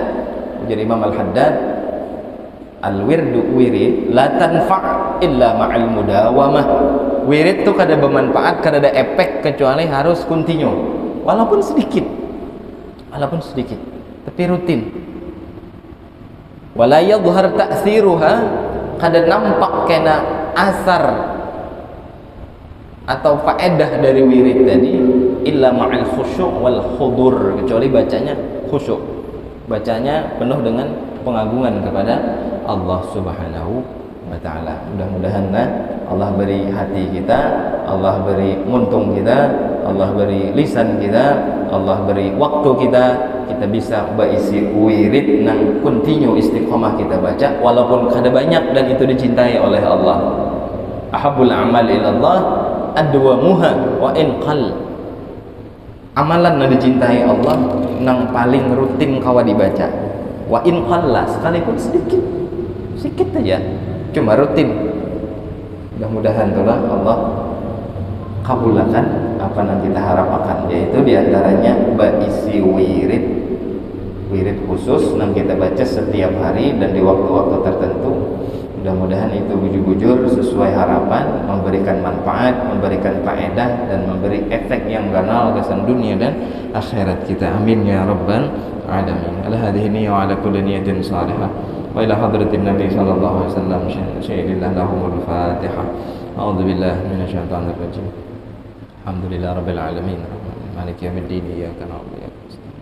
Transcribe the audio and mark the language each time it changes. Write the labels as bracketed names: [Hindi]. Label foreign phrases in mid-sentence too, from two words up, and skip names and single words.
[Arabic] Jadi Imam Al-Haddad الورد ورد لا تنفع إلا مع المداومة. [Banjar] Wirid itu kada bermanfaat, kada ada efek kecuali harus continue. Walaupun sedikit, tapi rutin. [Arabic] ولا يظهر تأثيرها, [Banjar] kada nampak kena asar atau faedah dari wirid tadi [Arabic] إلا مع الخشوع والحضور, [Banjar] kecuali bacanya khusyuk, bacanya penuh dengan pengagungan kepada Allah [Arabic] سبحانه وتعالى. [Banjar] Mudah-mudahan Allah beri hati kita, Allah beri muntung kita, Allah beri lisan kita, Allah beri waktu kita, kita bisa berisi wirid nang continue istiqomah kita baca walaupun kada banyak dan itu dicintai oleh Allah. [Arabic] أحب الأعمال إلى الله أدومها وإن قل. [Banjar] Amalan yang dicintai Allah nang paling rutin kawa dibaca. [Arabic] وإن قل, [Banjar] sekalipun sedikit aja, cuma rutin. Mudah-mudahan itulah Allah kabulkan apa yang kita harapkan, yaitu diantaranya berisi wirid khusus yang kita baca setiap hari dan di waktu-waktu tertentu. Mudah-mudahan itu bujur-bujur sesuai harapan, memberikan manfaat, memberikan faedah dan memberi efek yang ganal kesan dunia dan akhirat kita. [Arabic] آمين يا رب العالمين. على هذه النية وعلى كل نية صالحة. وإلى حضرة النبي صلى الله عليه وسلم شيء لله لهم الفاتحة. أعوذ بالله من الشيطان الرجيم. الحمد لله رب العالمين. مالك يوم الدين. إياك نعبد وإياك نستعين.